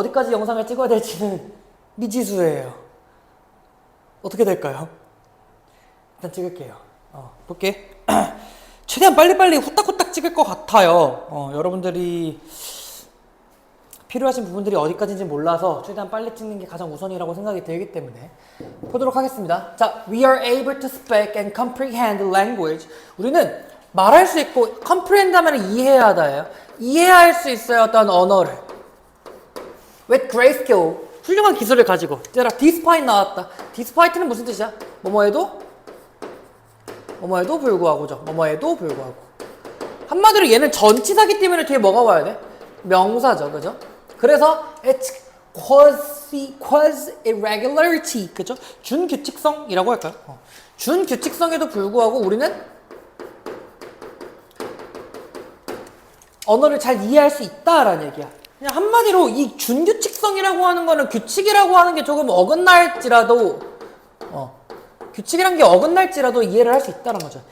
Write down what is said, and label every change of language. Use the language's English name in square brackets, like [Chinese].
[Korean] 어디까지 영상을 찍어야 될지는 미지수예요. 어떻게 될까요? 일단 찍을게요. 볼게. 최대한 빨리빨리 후딱후딱 찍을 것 같아요. 여러분들이 필요하신 부분들이 어디까지인지 몰라서 최대한 빨리 찍는 게 가장 우선이라고 생각이 들기 때문에 보도록 하겠습니다. [English] 자, we are able to speak and comprehend language. [Korean] 우리는 말할 수 있고 comprehend 하면 이해하다예요. 이해할 수 있어요. 어떤 언어를. [English] with great skill. [Korean] 훌륭한 기술을 가지고. 얘들아, despite 나왔다. despite는 무슨 뜻이야? 뭐뭐에도 불구하고죠. 뭐뭐에도 불구하고. 한마디로 얘는 전치사기 때문에 뒤에 뭐가 와야 돼? 명사죠. 그죠? 그래서 it's quasi irregularity. 그죠? 준규칙성이라고 할까요? 준규칙성에도 불구하고 우리는 언어를 잘 이해할 수 있다라는 얘기야. 그냥 한마디로 이 준규칙성이라고 하는 거는 규칙이라고 하는 게 조금 어긋날지라도 규칙이란 게 어긋날지라도 이해를 할 수 있다는 거죠.